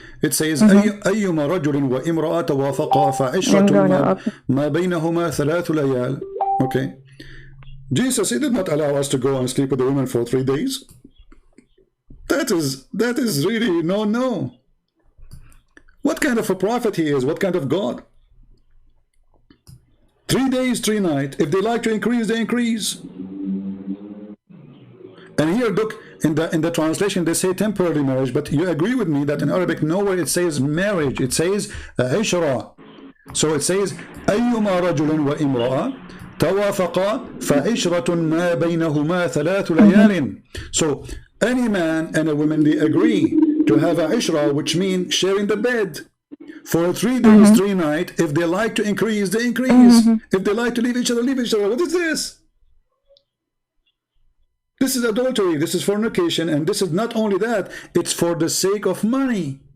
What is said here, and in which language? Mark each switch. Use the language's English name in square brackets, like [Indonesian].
[English] It says, [Arabic] أيما رجل وامرأة توافقا فعشرة ما بينهما ثلاث ليال. [English] Okay. Jesus, he did not allow us to go and sleep with the woman for 3 days. That is really no. What kind of a prophet he is? What kind of God? 3 days, 3 nights. If they like to increase, they increase. And here, look, in the translation, they say temporary marriage, but you agree with me that in Arabic, nowhere it says marriage. It says عشرة. So it says [Arabic] أيما رجل وامرأة توافقا فعشرة ما بينهما ثلاث ليال. [English] So any man and a woman, they agree to have a ishra, which means sharing the bed for 3 days, 3 nights. If they like to increase, they increase. If they like to leave each other, leave each other. What is this? This is adultery, this is fornication, and this is not only that, it's for the sake of money.